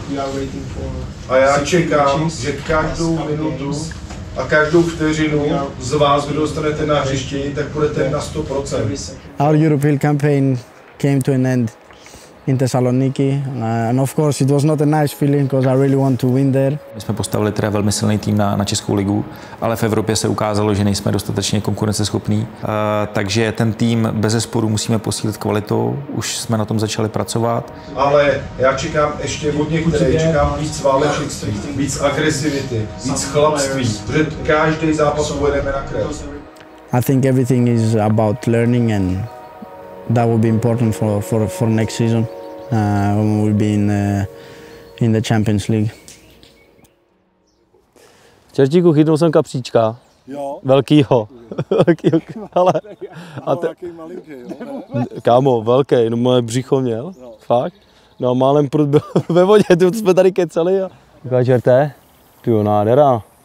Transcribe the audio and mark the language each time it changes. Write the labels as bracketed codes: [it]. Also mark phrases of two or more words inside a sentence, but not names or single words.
[cs] A já čekám, že každou minutu a každou vteřinu z vás, kdo dostanete na hřišti, tak budete na 100%. [en] Our European campaign came to an end in Thessaloniki, and of course it was not a nice feeling because I really want to win there. [cs] My jsme postavili teda velmi silný tým na Českou ligu, ale v Evropě se ukázalo, že nejsme dostatečně konkurenceschopní, takže ten tým bezesporu musíme posílit kvalitou, už jsme na tom začali pracovat. Ale já čekám ještě od některých, čekám víc válečnictví, víc agresivity, víc chlapství, protože každý zápas uvedeme na krev. [en] I think everything is about learning, and that will be important for next season. When we'll be in the Champions League. [cs] Čertíku, chytnul jsem kapříčka. Jo. Velkýho. Velkýho, ale... Kámo, velký, no moje břicho měl. Jo. Fakt. No málem prut byl ve vodě, to jsme tady kecali a... Taková čerté? Tyjo, nádhera.